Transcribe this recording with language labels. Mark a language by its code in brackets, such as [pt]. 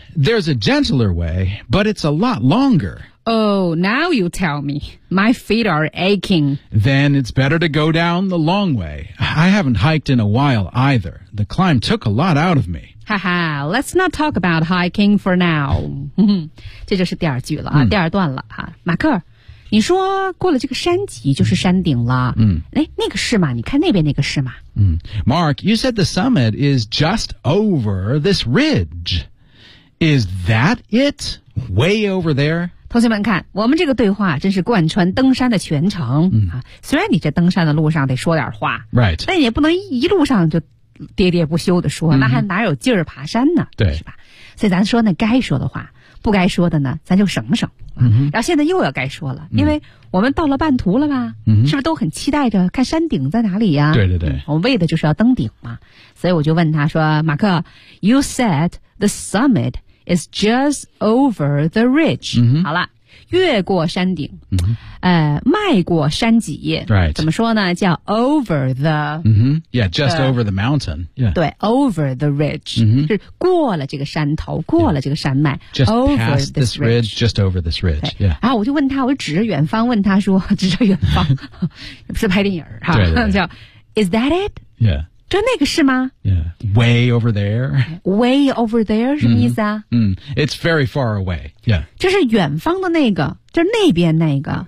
[en] There's a gentler way, but it's a lot longer. Oh, now you tell me. My feet are aching. Then it's better to go down the long way. I haven't hiked in a while either. The climb took a lot out of me. Haha, let's not talk about hiking for now. [zh] 这就是第二句了、第二段了、马克，你说过了这个山脊就是山顶了。那个是吗？你看那边那个是吗？ [en] Mark, you said the summit is just over this ridge. Is that it? Way over there? [zh] 同学们看，我们这个对话真是贯穿登山的全程、虽然你这登山的路上得说点话、 [en] right. [zh] 但也不能一路上就喋喋不休的说、那还哪有劲儿爬山呢，对，是吧？所以咱说那该说的话，不该说的呢咱就省省、然后现在又要该说了，因为我们到了半途了吧、是不是都很期待着看山顶在哪里呀、对对对、我们为的就是要登顶嘛。所以我就问他说，马克， [en] You said the summit is just over the ridge、 [zh] 好了，越过山顶、迈过山脊、 [en] right. [zh] 怎么说呢，叫 [en] over the、 yeah, just over the mountain、yeah. [zh] 对， [en] over the ridge、 [zh] 是过了这个山头，过了这个山脉、 [en] just over past this ridge, just over this ridge、 [zh] 然后我就问他，我指着远方问他说，指着远方不是拍电影哈，对对对， [en] 叫 is that it? Yeah. [zh] 就那个是吗？ [en] Yeah. Way over there. Way over there [zh] 什么意思啊？ [en] It's very far away. Yeah. [zh] 就是远方的那个，就是那边那个，